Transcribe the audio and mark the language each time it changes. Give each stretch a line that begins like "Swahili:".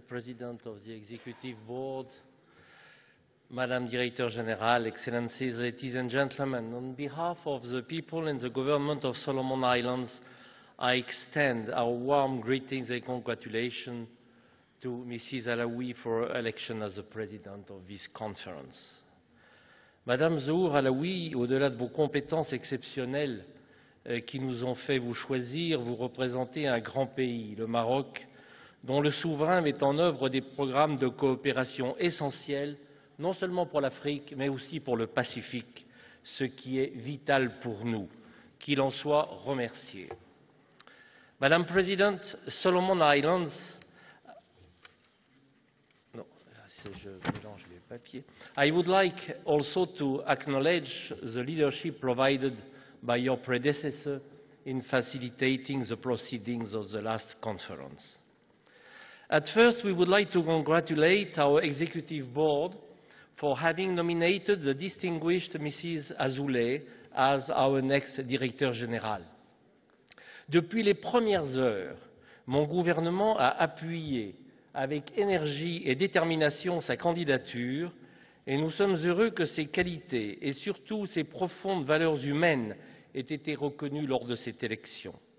English: President of the Executive Board, Madam Director General, Excellencies, ladies and gentlemen, on behalf of the people and the government of Solomon Islands, I extend our warm greetings and congratulations to Mrs. Alaoui for her election as the President of this conference.
French: Madame Zour Alaoui, au-delà de vos compétences exceptionnelles qui nous ont fait vous choisir, vous représentez un grand pays, le Maroc, dont le souverain met en œuvre des programmes de coopération essentiels non seulement pour l'Afrique, mais aussi pour le Pacifique, ce qui est vital pour nous. Qu'il en soit remercié.
English: Madam President,
French: Solomon Islands, je mélange les papiers.
English: I would like also to acknowledge the leadership provided by your predecessor in facilitating the proceedings of the last conference. At first, we would like to congratulate our Executive Board for having nominated the distinguished Mrs. Azoulay as our next Directeur Général.
French: Depuis les premières heures, mon gouvernement a appuyé avec énergie et détermination sa candidature et nous sommes heureux que ses qualités et surtout ses profondes valeurs humaines aient été reconnues lors de cette élection.